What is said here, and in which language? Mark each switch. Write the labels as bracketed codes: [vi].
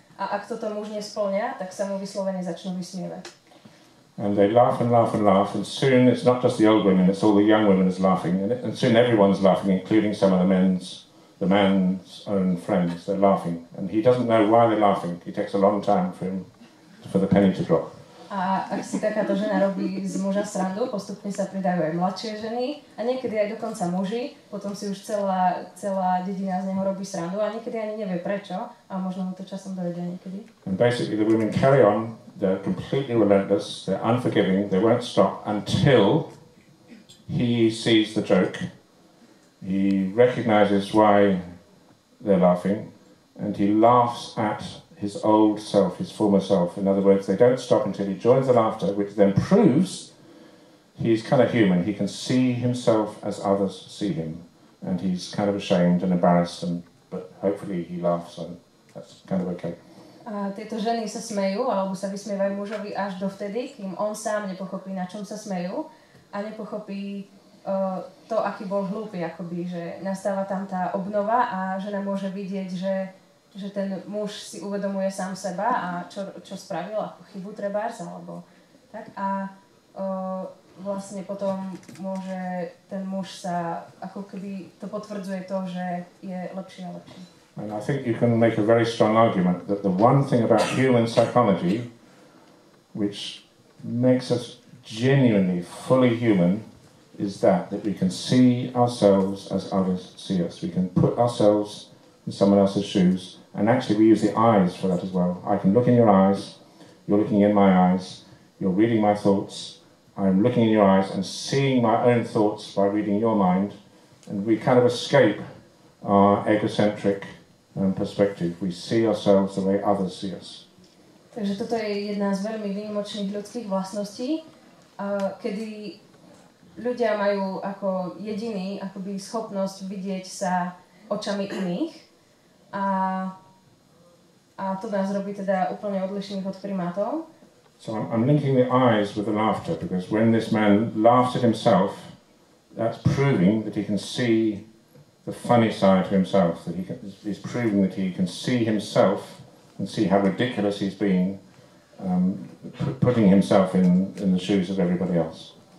[sk] A ak toto muž nesplňa, tak sa mu vyslovene začnú vysmievať. [en] And they laugh and laugh and laugh, and soon it's not just the old women, it's all the young women is laughing, and soon everyone's laughing, including some of the man's own friends. They're laughing, and he doesn't know why they're laughing. It takes a long time for the penny to drop. [sk] A ak si takáto žena robí z muža srandu, postupne sa pridajú aj mladšie ženy a niekedy aj dokonca muži, potom si už celá dedina z neho robí srandu a niekedy ani nevie prečo a možno mu to časom dojde niekedy. [en] And basically the women carry on, they're completely relentless, they're unforgiving, they won't stop until he sees the joke, he recognizes why they're laughing, and he laughs at his old self, his former self. In other words, they don't stop until he joins the laughter, which then proves he's kind of human. He can see himself as others see him. And he's kind of ashamed and embarrassed, but hopefully he laughs, and that's kind of okay. [sk] A tieto ženy sa smejú, alebo sa vysmievajú mužovi až dovtedy, kým on sám nepochopí, na čom sa smejú a nepochopí to, aký bol hlúpy, akoby, že nastáva tam tá obnova a žena môže vidieť, že ten muž si uvedomuje sám seba a čo spravil, ako chybu trebárs, alebo tak. A vlastne potom môže ten muž sa, ako keby to potvrdzuje to, že je lepší a lepší. [en] And I think you can make a very strong argument that the one thing about human psychology which makes us genuinely fully human is that we can see ourselves as others see us. We can put ourselves in someone else's shoes. And actually we use the eyes for that as well. I can look in your eyes, you're looking in my eyes, you're reading my thoughts, I'm looking in your eyes and seeing my own thoughts by reading your mind, and we kind of escape our egocentric perspective. We see ourselves the way others see us. [sk] Takže toto je jedna z veľmi výnimočných ľudských vlastností, kedy ľudia majú ako jediný akoby schopnosť vidieť sa očami iných a to nás robí teda úplne odlišných od primátov. [en] So I'm linking the eyes with the laughter, because when this man laughs at himself, that's proving that he can see the funny side to himself, that he's proving that he can see himself and see how ridiculous he's being, putting himself in the shoes of everybody else.